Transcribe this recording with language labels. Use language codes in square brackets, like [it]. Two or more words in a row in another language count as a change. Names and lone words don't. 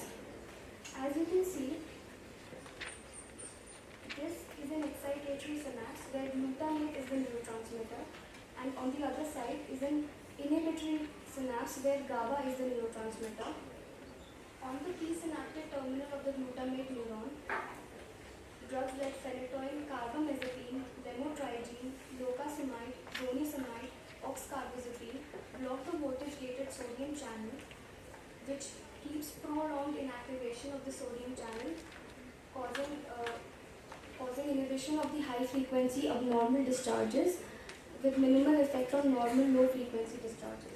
[en] As you can see, this is an excitatory synapse where glutamate is the neurotransmitter, and on the other side is an inhibitory synapse where GABA is the neurotransmitter. On the presynaptic terminal of the glutamate neuron, drugs like phenytoin, carbamazepine, lamotrigine, locazimide, zonisamide, oxcarbazepine block the voltage-gated sodium channel, which keeps prolonged inactivation of the sodium channel, causing inhibition of the high-frequency abnormal discharges with minimal effect on normal low-frequency discharges.